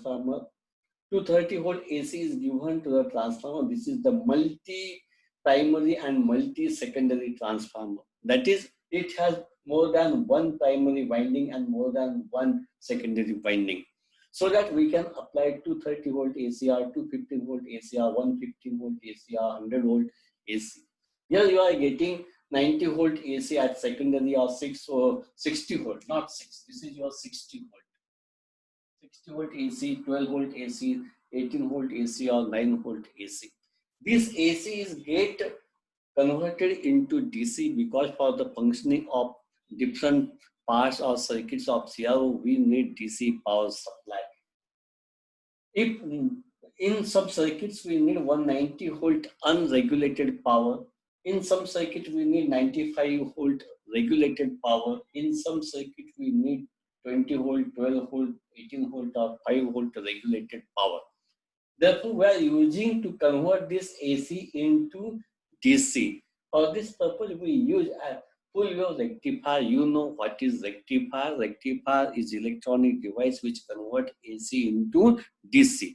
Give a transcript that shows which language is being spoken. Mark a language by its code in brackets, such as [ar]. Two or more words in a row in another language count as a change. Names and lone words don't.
[en] 230 volt AC is given to the transformer. This is the multi primary and multi-secondary transformer. That is, it has more than one primary winding and more than one secondary winding, so that we can apply 230 volt ACR, 215 volt ACR, 115 volt ACR, 100 volt AC. Here you are getting 90 volt AC at secondary or 6 or 60 volt, not 6. This is your 60 volt. 60 volt AC, 12 volt AC, 18 volt AC or 9 volt AC. This AC is get converted into DC because for the functioning of different parts or circuits of CRO, we need DC power supply. If in some circuits we need 190 volt unregulated power, in some circuit we need 95 volt regulated power, in some circuit we need 20 volt, 12 volt, 18 volt or 5 volt regulated power. Therefore, we are using to convert this AC into DC. For this purpose, we use a full wave rectifier. You know what is rectifier? Rectifier is electronic device which convert AC into DC.